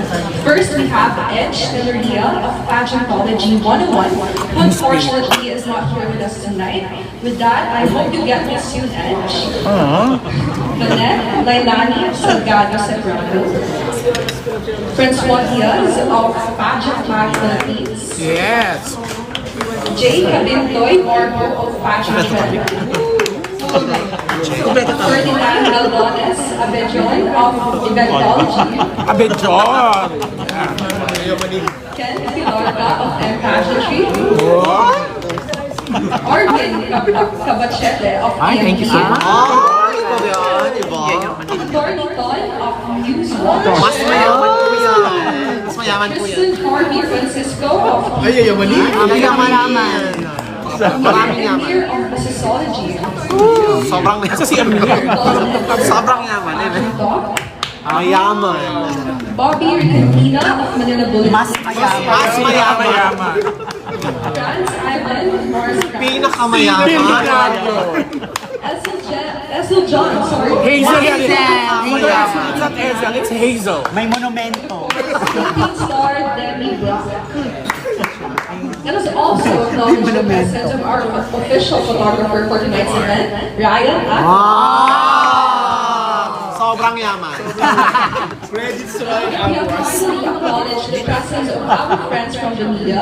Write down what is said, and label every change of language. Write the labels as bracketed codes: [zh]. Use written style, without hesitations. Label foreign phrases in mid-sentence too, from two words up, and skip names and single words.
[en] First, we have Edge Teleria of Pageant 101, who unfortunately is not here with us tonight. With that, I hope you get me soon, Edge. Nanette Lailani Salgado Sagrado. Francois Diaz of Pageant Philippines. yes. Jay Cabintoy Orbo of Pageant Ferdinand Galdones Abejon of Eventology. Abedjon. Ken Filorga of M Pageantry. Orvin Cabachete of Thank you so much. Attorney Ton of News Watch. [tl] Mas mayaman po yan. Mas mayaman po yan. [en] Kristen Harvey Francisco of [tl] Ay, yamani. Mayaman. Maraming yaman. [en] Amir of Sociology. [tl] Sobrang Sa si Amir. Sobrang yaman. Mayaman. [en] Bobby Ricantina of Manila Bulletin. [tl] Mas mayaman. [en] Franz Ivan Morris. [tl] Pinakamayaman. [en] Esel John, sorry. [tl] Hazel yan. [en] It's not Hazel, it's Hazel. [tl] May monumento. [en] Philippine star Demi Brock. Let us also acknowledge the presence of our official photographer for tonight's event, Ryan [tl] Sobrang yaman. [en] Credits to We have finally acknowledged the presence of our friends from the media.